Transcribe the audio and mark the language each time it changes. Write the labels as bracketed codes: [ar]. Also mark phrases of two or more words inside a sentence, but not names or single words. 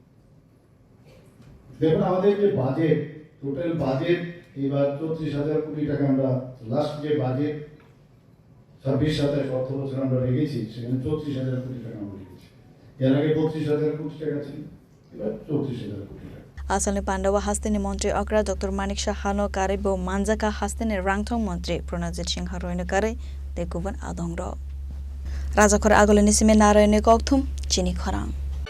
[bn] দেখুন আমাদের যে বাজেট, [en] total budget [bn] এবার 34,000 কোটি টাকা আমরা লাস্ট যে বাজেট 26-27 অর্থ বছর আমরা রেখেছি, সেখানে 34,000 কোটি টাকা আমরা রেখেছি। এর আগে 32,000 কোটি টাকা ছিল, এবার 34,000 কোটি টাকা। [trp] Asalni Pandawa hastini Montri Okra Dr. Manik Shahano Kare Bo Manjaka hastini Rangthong Montri Pronajit Singh Haroine Kare Dekuban Adongro Rajakor Agolini Sime Narayane Kokthum Chini Khorang